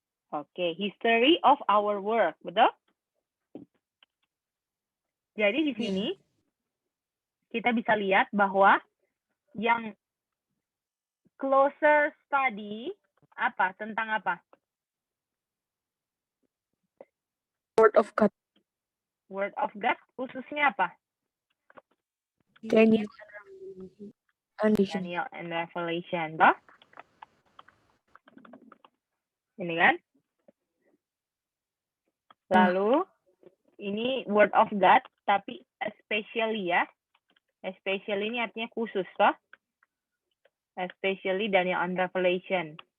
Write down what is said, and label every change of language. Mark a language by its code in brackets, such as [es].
[en] Oke, history of our work, [id] betul? Jadi di sini kita bisa lihat bahwa yang [en] closer study [id] apa? Tentang apa? [en] Word of God. Word of God [id] khususnya apa? [en] Daniel and Daniel and Revelation, [id] toh? Ini kan? Lalu ini [en] word of God, [id] tapi especially ya. [en] Especially [id] ini artinya khusus, toh? [en] Especially Daniel and Revelation.